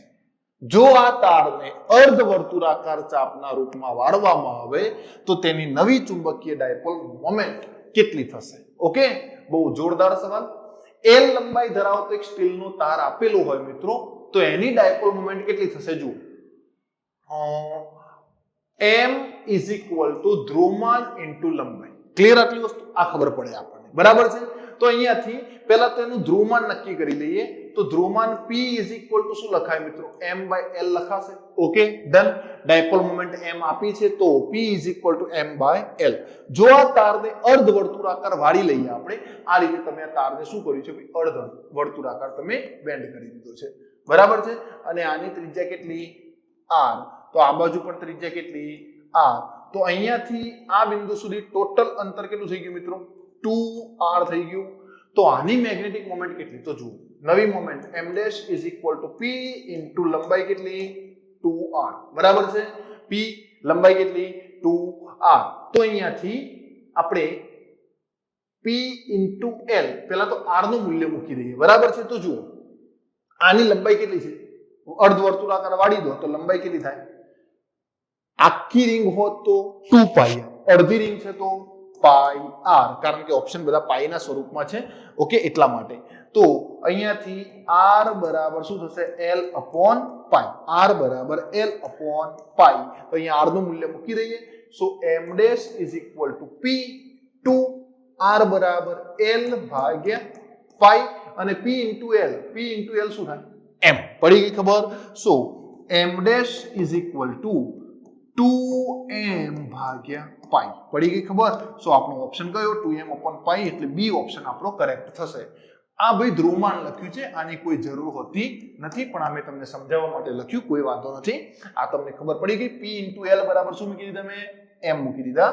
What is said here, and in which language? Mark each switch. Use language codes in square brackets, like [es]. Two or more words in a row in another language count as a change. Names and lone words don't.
[gu] જો આ તારને અર્ધવર્તુળાકાર ચાપના રૂપમાં વાળવામાં આવે તો તેની નવી ચુંબકીય [en] dipole moment [gu] કેટલી થશે? ઓકે, બહુ જોરદાર સવાલ. L લંબાઈ ધરાવતો એક સ્ટીલનો તાર આપેલો હોય મિત્રો, તો એની [en] dipole moment [gu] કેટલી થશે? જુઓ, [en] m is equal to [gu] ધ્રુવમાન ઇન્ટુ લંબાઈ. ક્લિયર? આટલી વસ્તુ આ ખબર પડે આપણને. બરાબર છે? તો અહીંયાથી પહેલા તો એનું ધ્રુવમાન નક્કી કરી લઈએ. તો ધ્રુવમાન [en] p is equal to [gu] શું લખાય મિત્રો? [en] m by l [gu] લખાશે. ઓકે, ડન. [en] dipole moment [gu] m આપી છે તો [en] p is equal to m by l. [gu] જો આ તારને અર્ધવર્તુળાકાર વાળી લઈએ આપણે, આ રીતે તમે આ તારને શું કર્યું છે ભાઈ? અર્ધવર્તુળાકાર તમે બેન્ડ કરી દીધો છે. બરાબર છે? અને આની ત્રિજ્યા કેટલી? r. તો આ બાજુ પણ ત્રિજ્યા કેટલી? r. તો અહીંયાથી આ બિંદુ સુધી ટોટલ અંતર કેટલું થઈ ગયું મિત્રો? 2r થઈ ગયું. તો આની [en] magnetic moment [gu] કેટલી? તો જુઓ, નવી મોમેન્ટ [en] m' is equal to p into [gu] લંબાઈ કેટલી? 2r. બરાબર છે? p લંબાઈ કેટલી? 2r. તો અહીંયાથી આપણે [en] P into L, [gu] પેલા તો R નું મૂલ્ય મૂકી દઈએ, બરાબર છે? તો જુઓ આની લંબાઈ કેટલી છે, અર્ધવર્તુળાકાર વાળી દો તો લંબાઈ કેટલી થાય, આખી રિંગ હોત તો 2 પાઈ, અડધી રિંગ છે તો પાઈ આર, કારણ કે ઓપ્શન બધા પાઈ ના સ્વરૂપમાં છે, ઓકે, એટલા માટે. તો અહીંયાથી r બરાબર શું થશે, [en] l upon [gu] પાઈ, r બરાબર [en] l upon [gu] પાઈ, તો અહીંયા r નું મૂલ્ય મૂકી દઈએ. સો [en] m dash is equal to p to r [gu] બરાબર l ભાગ્યા પાઈ, અને [en] p into l [gu] શું થાય, m. પડી ગઈ ખબર? સો [en] m dash is equal to 2m [gu] ભાગ્યા પાઈ. પડી ગઈ ખબર? સો આપણો ઓપ્શન કયો, [en] 2m upon [gu] પાઈ, એટલે [en] B option [gu] આપણો કરેક્ટ થશે. આ ભાઈ ધ્રુવમાન લખ્યું છે, આની કોઈ જરૂર હોતી નથી, પણ આ મેં તમને સમજાવવા માટે લખ્યું, કોઈ વાંધો નથી. આ તમને ખબર પડી ગઈ. [en] p into l [gu] બરાબર શું મૂકી દીધા મેં, m મૂકી દીધા.